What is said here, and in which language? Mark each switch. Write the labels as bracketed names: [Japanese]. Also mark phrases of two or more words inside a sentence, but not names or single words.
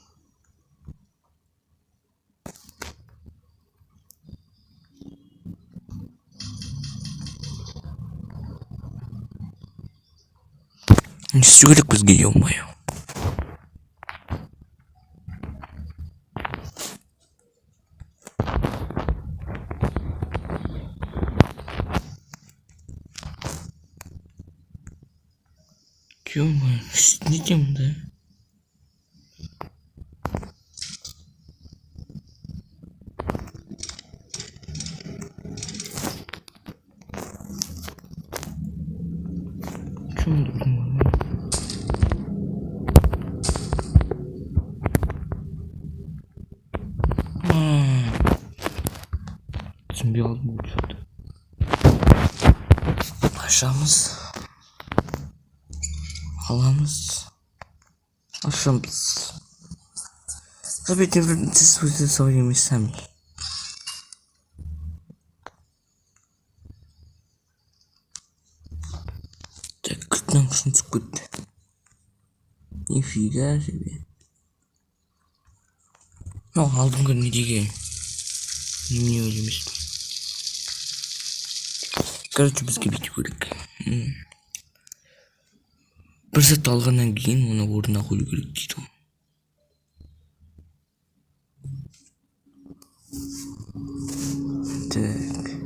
[Kazakh] Не істеу керек бізге, ё-моё. [Russian] Ё-моё, [Kazakh] не тем, да? [Russian] Чё тут? Симбиоз будет что-то. [Kazakh] Ашамыз. Аламыз. Ашамыз. [Russian] Забейте своими местами. Так, как нам что-нибудь куда? Нифига себе. Ну, [Kazakh] алдыңғы недеге. Не ойлаймыз. Короче, бізге бүйту керек. Бір сәт алғаннан кейін оны орнына қою керек дейді ғой. [Russian] Так.